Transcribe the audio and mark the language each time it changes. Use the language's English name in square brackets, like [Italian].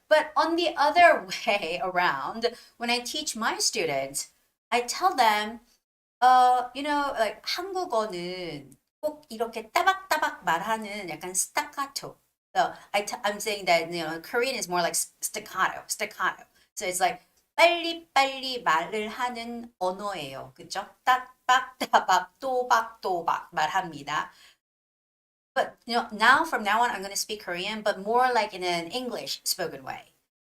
[English] But on the other way around, when I teach my students, I tell them, like [Korean] 한국어는 꼭 이렇게 따박따박 말하는 약간 [English] staccato. So I'm saying that, Korean is more like staccato. So it's like [Korean] 빨리빨리 말을 하는 언어예요. 그죠? 따박따박, 또박또박 말합니다. [English] But now from now on, I'm going to speak Korean, but more like in an English spoken way.